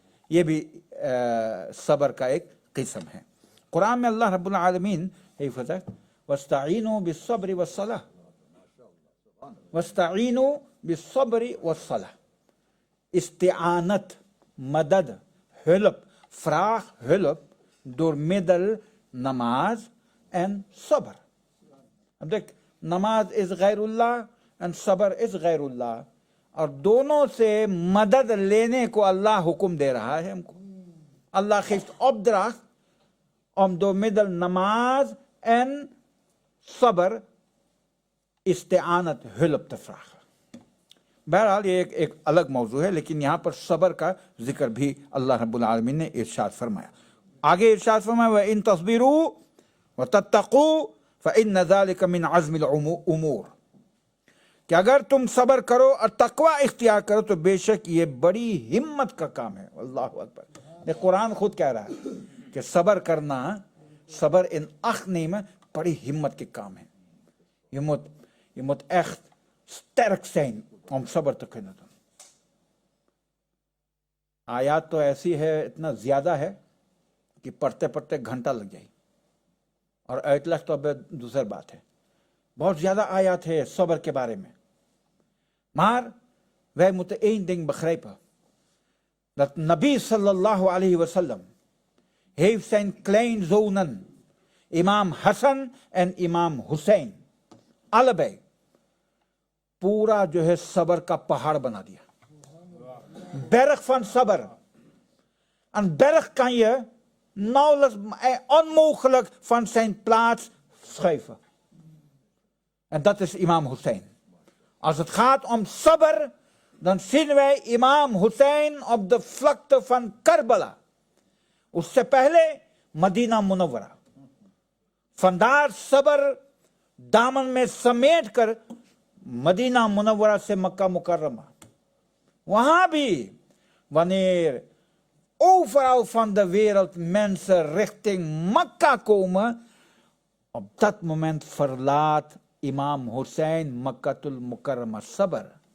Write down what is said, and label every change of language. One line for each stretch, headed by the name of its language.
Hindi: ये भी सबर का एक किस्म है। कुरान में अल्लाह रब्बुल आलमीन हिफ़ज़त वस्ताईनु बिस्सब्रि वस्सलाह, वस्ताईनु बिस्सब्रि वस्सलाह, इस्तिआनत, मदद,
Dutch: hulp, vraag hulp door middel
Hindi: नमाज एंड सबर। अब देख, नमाज इज गैरुल्लाह एंड सबर इज गैरुल्लाह, और दोनों से मदद लेने को अल्लाह हुक्म दे रहा है हमको।
Dutch: अल्लाह geeft opdracht om door middel namaaz en sabr isti'anat hulp te vragen।
Hindi: बहरहाल ये एक अलग मौजू है, लेकिन यहाँ पर सबर का जिक्र भी अल्लाह रब्बुल आलमीन ने इरशाद फरमाया। आगे इरशाद फरमाया व इन तस्बिरू व तत्तकू फ़इन्न ज़ालिका मिन अज़्मिल उमूर, कि अगर तुम सबर करो और तकवा इख्तियार करो तो बेशक ये बड़ी हिम्मत का काम है। अल्लाहु अकबर। ये कुरान खुद कह रहा है कि सबर करना, सबर इन
Dutch: acht nemen
Hindi: बड़ी हिम्मत के काम है।
Dutch: Je moet echt sterk zijn om सबर te kunnen doen।
Hindi: आयात तो ऐसी है, इतना ज्यादा है कि पढ़ते पढ़ते घंटा लग जाए, और अतलस तो अब दूसरी बात है, बहुत ज्यादा आयात है सबर के बारे में।
Dutch: Maar wij moeten één ding begrijpen, dat Nabi sallallahu alayhi wasallam heeft zijn kleinzonen imam Hassan en imam Hussein allebei
Hindi: पूरा जो है सबर का पहाड़ बना दिया,
Dutch: berg van sabr। Een berg kan je nauwelijks, onmogelijk van zijn plaats schuiven. En dat is imam Hussein. Als het gaat om sabr, dan zien wij imam Hussein op de vlakte van Karbala.
Hindi: उससे पहले Medina Munawwara. फंदार सबर दामन में समेट कर Medina Munawwara से मक्का मुकर्रमा, वहां भी
Dutch: wanneer overal van de wereld mensen richting Mekka komen, op dat moment verlaat imam Hussein Makkatul Mukarrama sabr,